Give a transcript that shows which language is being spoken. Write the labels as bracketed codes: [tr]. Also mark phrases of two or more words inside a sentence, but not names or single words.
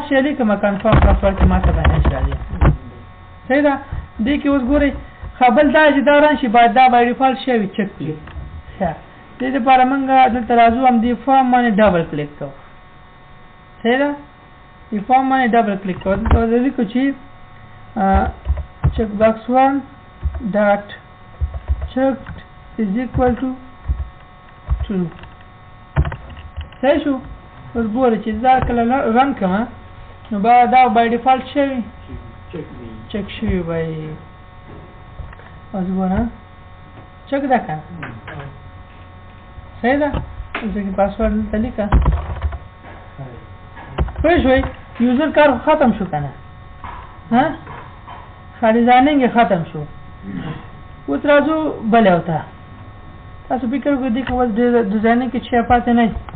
[ps] شی لیکم [en] confirm password [ps] کې ماته به هیڅ راځي صحیح ده دې کې اوس ګورئ خبل دا چې دا راشي باید دا [en] by default [ps] شی وي چک کړي ښه دې لپاره موږ دلته راځو هم دې فارم باندې [en] double click [ps] کوو صحیح ده دې فارم باندې [en] double click [ps] کوو دلته ولیکو چې [en] check box 1 dot checked is equal to true [ps] صحیح شو اوس ګوره چې دا کله رن کړم نو به دا [en] by default [ps] شوي چک شوي به اوس ګوره چک ده که صحیح ده اوس کې پاسورډ دلته لیکه پوه شوئ یوزر کار ختم شو که نه ډیزاینینګ یې ختم شو اوس راځو بل یو ته تاسو فکر وکړئ دې کې اوس ډیزاینینګ کې څه پاتې نه